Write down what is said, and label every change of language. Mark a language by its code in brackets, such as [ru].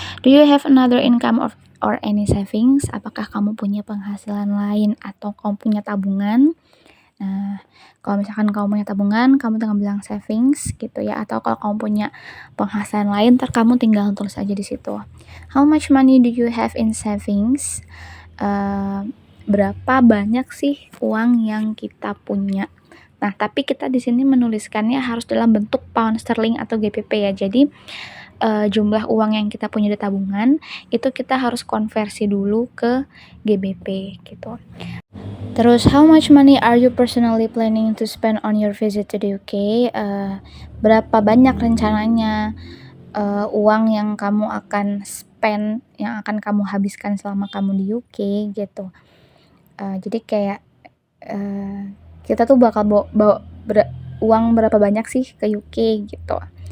[en] Do you have another income or any savings? [id] Apakah kamu punya penghasilan lain atau kamu punya tabungan? Nah, kalau misalkan kamu punya tabungan, kamu tinggal bilang savings gitu ya. Atau kalau kamu punya penghasilan lain, ntar kamu tinggal tulis aja di situ. [en] How much money do you have in savings? [id] Berapa banyak sih uang yang kita punya? Nah, tapi kita di sini menuliskannya harus dalam bentuk pound sterling atau GBP ya. Jadi jumlah uang yang kita punya di tabungan itu kita harus konversi dulu ke GBP gitu. [en] Terus, how much money are you personally planning to spend on your visit to the UK? [id] Berapa banyak rencananya uang yang kamu akan spend, yang akan kamu habiskan selama kamu di UK gitu. Jadi kayak kita tuh bakal bawa uang berapa banyak sih ke UK gitu.